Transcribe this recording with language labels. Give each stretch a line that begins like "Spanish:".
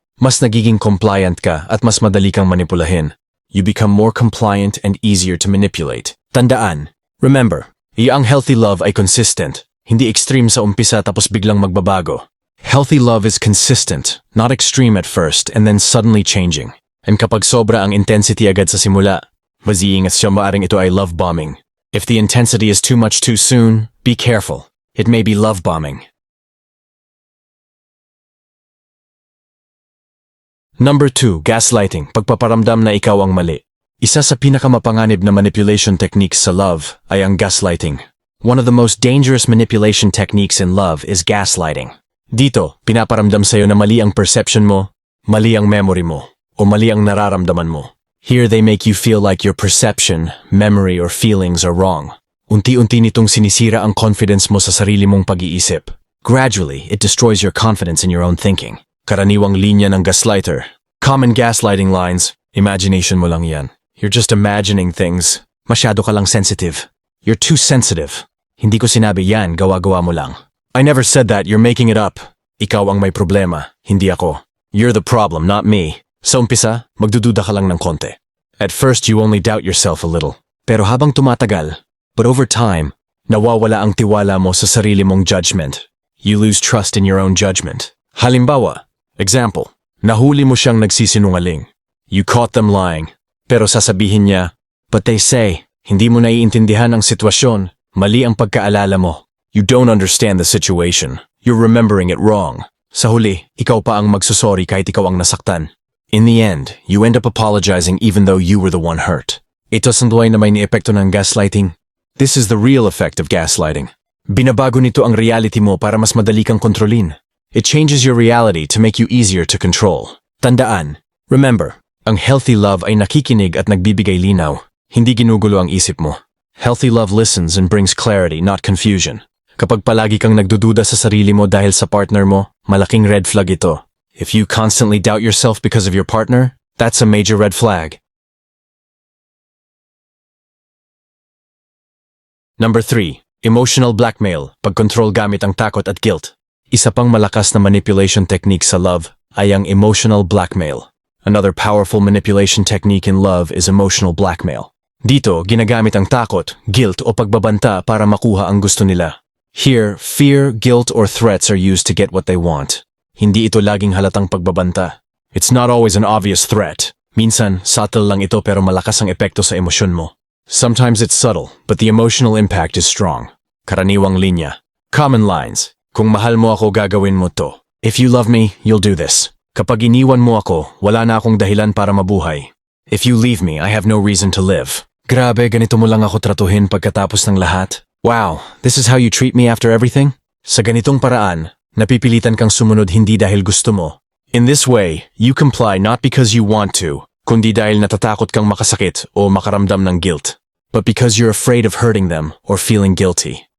Filipino: Mas nagiging compliant ka at mas madali kang manipulahin.
English: You become more compliant and easier to manipulate.
Filipino: Tandaan, remember, ang healthy love ay consistent, hindi extreme sa umpisa tapos biglang magbabago.
English: Healthy love is consistent, not extreme at first and then suddenly changing.
Filipino: And kapag sobra ang intensity agad sa simula, maziingat siya maaring ito ay love bombing.
English: If the intensity is too much too soon, be careful. It may be love bombing. Number 2.
Filipino: Gaslighting, pagpaparamdam na ikaw ang mali. Isa sa pinakamapanganib na manipulation techniques sa love ay ang gaslighting.
English: One of the most dangerous manipulation techniques in love is gaslighting.
Filipino: Dito, pinaparamdam sa'yo na mali ang perception mo, mali ang memory mo, o mali ang nararamdaman mo.
English: Here they make you feel like your perception, memory, or feelings are wrong.
Filipino: Unti-unti nitong sinisira ang confidence mo sa sarili mong pag-iisip.
English: Gradually, it destroys your confidence in your own thinking.
Filipino: Karaniwang linya ng gaslighter.
English: Common gaslighting lines.
Filipino: Imagination mo lang yan.
English: You're just imagining things.
Filipino: Masyado ka lang sensitive.
English: You're too sensitive.
Filipino: Hindi ko sinabi yan, gawa-gawa mo lang.
English: I never said that, you're making it up.
Filipino: Ikaw ang may problema, hindi ako.
English: You're the problem, not me.
Filipino: Sa umpisa, magdududa ka lang ng konti.
English: At first, you only doubt yourself a little.
Filipino: Pero habang tumatagal,
English: but over time,
Filipino: nawawala ang tiwala mo sa sarili mong judgment.
English: You lose trust in your own judgment.
Filipino: Halimbawa, example, nahuli mo siyang nagsisinungaling.
English: You caught them lying.
Filipino: Pero sasabihin niya,
English: but they say,
Filipino: hindi mo naiintindihan ang sitwasyon, mali ang pagkaalala mo.
English: You don't understand the situation. You're remembering it wrong.
Filipino: Sa huli, ikaw pa ang magsusorry kahit ikaw ang nasaktan.
English: In the end, you end up apologizing even though you were the one hurt.
Filipino: Ito sanduay na may niepekto ng gaslighting.
English: This is the real effect of gaslighting.
Filipino: Binabago nito ang reality mo para mas madali kang kontrolin.
English: It changes your reality to make you easier to control.
Filipino: Tandaan, remember, ang healthy love ay nakikinig at nagbibigay linaw, hindi ginugulo ang isip mo.
English: Healthy love listens and brings clarity, not confusion.
Filipino: Kapag palagi kang nagdududa sa sarili mo dahil sa partner mo, malaking red flag ito.
English: If you constantly doubt yourself because of your partner, that's a major red flag.
Filipino: Number 3. Emotional blackmail, pagkontrol gamit ang takot at guilt. Isa pang malakas na manipulation technique sa love ay ang emotional blackmail.
English: Another powerful manipulation technique in love is emotional blackmail.
Filipino: Dito, ginagamit ang takot, guilt o pagbabanta para makuha ang gusto nila.
English: Here, fear, guilt or threats are used to get what they want.
Filipino: Hindi ito laging halatang pagbabanta.
English: It's not always an obvious threat.
Filipino: Minsan, subtle lang ito pero malakas ang epekto sa emosyon mo.
English: Sometimes it's subtle, but the emotional impact is strong.
Filipino: Karaniwang linya.
English: Common lines.
Filipino: Kung mahal mo ako, gagawin mo to.
English: If you love me, you'll do this.
Filipino: Kapag iniwan mo ako, wala na akong dahilan para mabuhay.
English: If you leave me, I have no reason to live.
Filipino: Grabe, ganito mo lang ako tratuhin pagkatapos ng lahat.
English: Wow, this is how you treat me after everything?
Filipino: Sa ganitong paraan, napipilitan kang sumunod hindi dahil gusto mo.
English: In this way, you comply not because you want to,
Filipino: kundi dahil natatakot kang makasakit o makaramdam ng guilt,
English: but because you're afraid of hurting them or feeling guilty.